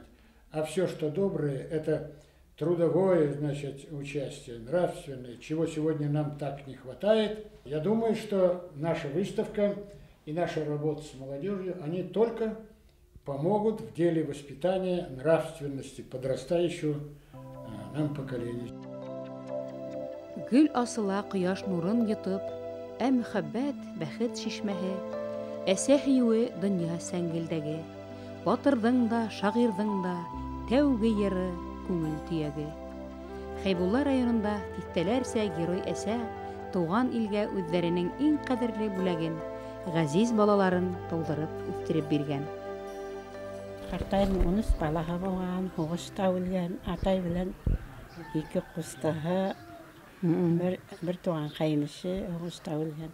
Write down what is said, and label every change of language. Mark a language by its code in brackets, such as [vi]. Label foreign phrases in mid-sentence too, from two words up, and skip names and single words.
[ru] А все, что доброе, это трудовое, значит, участие, нравственное, чего сегодня нам так не хватает. Я думаю, что наша выставка и наша работа с молодежью, они только помогут в деле воспитания нравственности подрастающего нам поколения. [ba] Гүл асыла кояш нурын йотып, мәхәббәт, бәхет шишмәһе, әсә һиюе дөнья сәңгелдәге, батырдың да, шагыйрьдың да тәүге йыры, күңел төяге. Хәйбулла районында тиҫтәләрсә герой әсә туган илгә үҙҙәренең иң ҡәҙерле бүләген, ғәзиз балаларын тыуҙырып үҫтереп биргән. Ҡартайым 13 балаһы булған, һуғышта үлгән, атай белән 2 ҡустыһы, бер туған ҡәйнеше һуғышта үлгән.